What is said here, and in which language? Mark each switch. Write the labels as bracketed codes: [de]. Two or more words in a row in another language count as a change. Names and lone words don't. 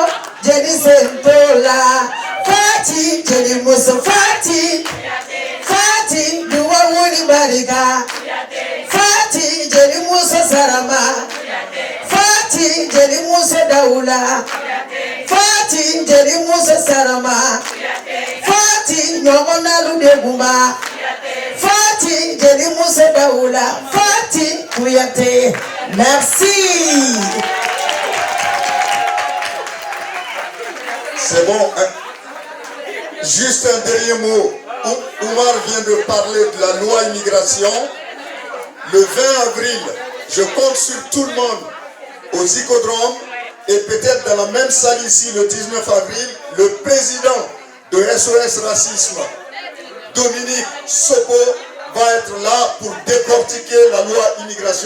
[man] Jeli Sentola Fati Jeli Musa Fati Fati Duwa Wuni Barika Fati Jeli Musa Sarama Fati Jeli Musa Daula Fati Jeli Musa Sarama Fati Nyomona Ludeguma Fati Jeli Musa Daula Fati Kuyate. [fr] Merci. C'est bon. Hein? Juste un dernier mot. Oumar vient de parler de la loi immigration. Le 20 avril, je compte sur tout le monde au Zicodrome et peut-être dans la même salle ici le 19 avril, le président de SOS Racisme, Dominique Sopo, va être là pour décortiquer la loi immigration.